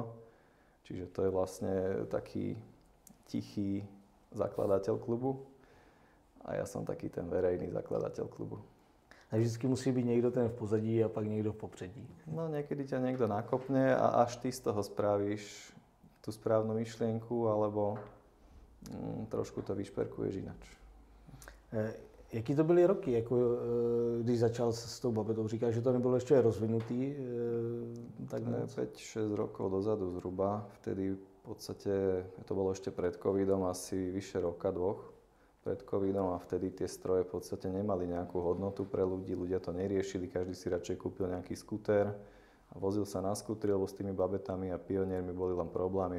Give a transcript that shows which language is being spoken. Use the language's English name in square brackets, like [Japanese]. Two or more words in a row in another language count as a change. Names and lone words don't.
[Slovak] Čiže to je vlastne taký tichý zakladateľ klubu a ja som taký ten verejný zakladateľ klubu. A vždycky musí byť niekto ten v pozadí a pak niekto v popředí. No niekedy ťa niekto nakopne a až ty z toho spravíš tú správnu myšlienku alebo trošku to vyšperkuješ inač. [Czech] Jaký to byly roky, jako, když začal s tou babetou? Říkáš, že to nebylo ještě rozvinutý tak moc? [Slovak] 5-6 rokov dozadu zhruba. Vtedy v podstate, to bolo ešte pred covidom, asi vyše roka, dvoch pred covidom a vtedy tie stroje v podstate nemali nejakú hodnotu pre ľudí. Ľudia to neriešili, každý si radšej kúpil nejaký skuter a vozil sa na skutri, lebo s tými babetami a pioniermi boli len problémy.